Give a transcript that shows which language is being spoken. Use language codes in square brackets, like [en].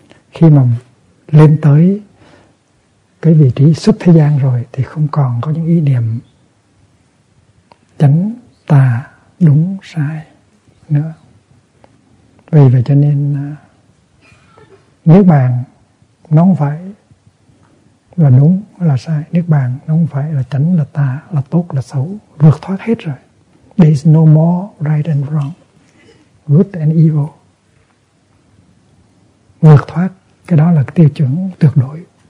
[vi] Khi mà lên tới cái vị trí xuất thế gian rồi thì không còn có những ý niệm chánh, tà, đúng, sai nữa. Vì vậy cho nên niết bàn nó không phải là đúng là sai, niết bàn nó không phải là chánh là tà, là tốt là xấu, vượt thoát hết rồi. [en] There is no more right and wrong, good and evil. [vi] Vượt thoát, cái đó là cái tiêu chuẩn tuyệt đối.